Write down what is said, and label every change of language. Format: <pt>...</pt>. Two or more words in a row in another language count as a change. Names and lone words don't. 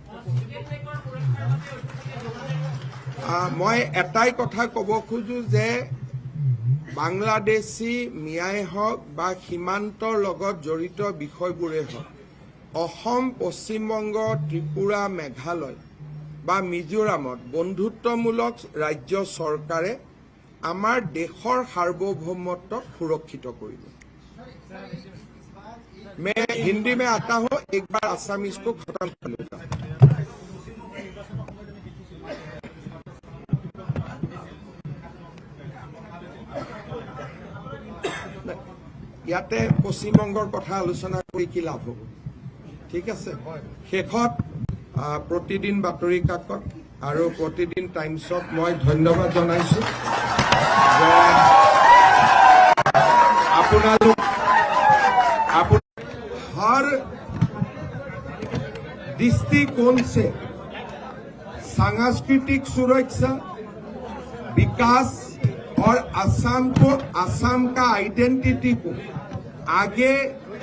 <as>মই এটাই কথা ক'ব খোজো যে বাংলাদেশী মিয়াই হওক বা সীমান্তৰ লগত জড়িত বিষয়বোৰে হওক অসম পশ্চিমবংগ ত্ৰিপুৰা মেঘালয় বা মিজোৰামত বন্ধুত্বমূলক ৰাজ্য চৰকাৰে আমাৰ দেশৰ সাৰ্বভৌমত্বক সুৰক্ষিত কৰিব</as> <hi>मैं हिंदी में आता हूं एक बार आसामीज को खत्म कर लेता हूं</hi> <as>ইয়াতে পশ্চিমবংগৰ কথা আলোচনা কৰি কি লাভ হ'ব ঠিক আছে শেষত প্ৰতিদিন বাতৰি কাকত আৰু প্ৰতিদিন টাইমছত মই ধন্যবাদ জনাইছো</as> <hi>আপোনালোক हर दृष्टिकोण से सांस्कृतिक सुरक्षा विकास और असम का आइडेंटिटी को आगे</hi>